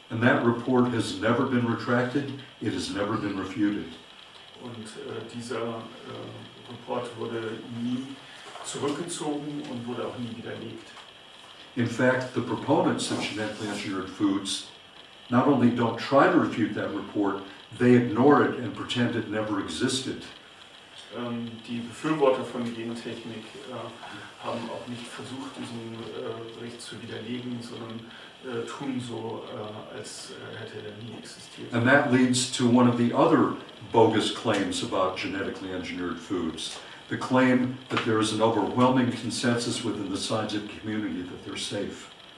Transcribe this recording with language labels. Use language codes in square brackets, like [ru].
[en] And that report has never been retracted, it has never been refuted. [de] Und dieser Report wurde nie zurückgezogen und wurde auch nie widerlegt. [en] In fact, the proponents of genetically engineered foods not only don't try to refute that report, they ignore it and pretend it never existed. [de] Die Befürworter von Gentechnik haben auch nicht versucht, diesen Bericht zu widerlegen, sondern tun so, als hätte er nie existiert. [en] And that leads to one of the other bogus claims about genetically engineered foods. The claim that there is an overwhelming consensus within the scientific community that they're safe.